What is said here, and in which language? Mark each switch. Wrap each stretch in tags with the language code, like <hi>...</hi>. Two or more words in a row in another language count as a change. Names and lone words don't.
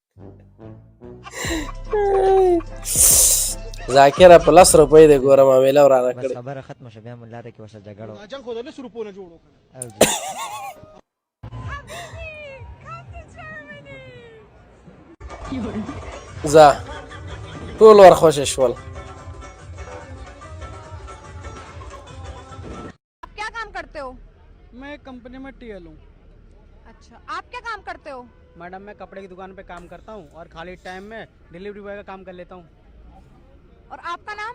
<ps>ذاکره په 10 روپۍ د ګوره معامله ورانه بس کړې. خبره ختمه شوه بیا مونږ لاره کې ورسره جګړه دا جنګ خو د 10 روپو نه جوړ وکړه ځه ټول ورخوشې شول.</ps> <hi>क्या काम करते हो? मैं कंपनी में टीएल हूँ। अच्छा, आप क्या काम करते हो? मैडम मैं कपड़े की दुकान पे काम करता हूँ और खाली टाइम में</hi> <en>delivery boy</en> <hi>का काम कर लेता हूँ। और आपका नाम?</hi>